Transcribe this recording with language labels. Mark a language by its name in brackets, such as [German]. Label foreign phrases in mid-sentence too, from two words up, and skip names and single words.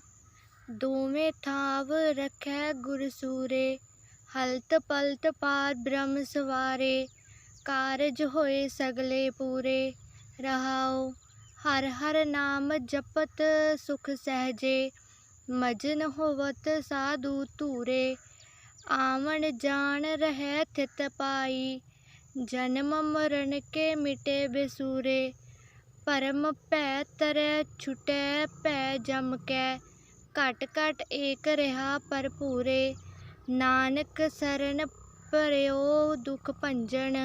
[Punjabi] ਦੋਵੇਂ ਥਾਵ ਰੱਖੈ ਗੁਰ ਸੂਰੇ, ਹਲਤ ਪਲਤ ਪਾਰ ਬ੍ਰਹਮ ਸਵਾਰੇ। ਕਾਰਜ ਹੋਏ ਸਗਲੇ ਪੂਰੇ। ਰਹਾਉ ਹਰ ਹਰ ਨਾਮ ਜਪਤ ਸੁਖ ਸਹਿਜੇ, ਮਜਨ ਹੋਵਤ ਸਾਧੂ ਧੂਰੇ। आवन जान रहै थित पाई। जन्म मरण के मिटे बेसूरे। परम भै तरै छुटै भै जम कै। घट घट एक रहा भरपूरे। नानक सरन भरियो दुख भंजन।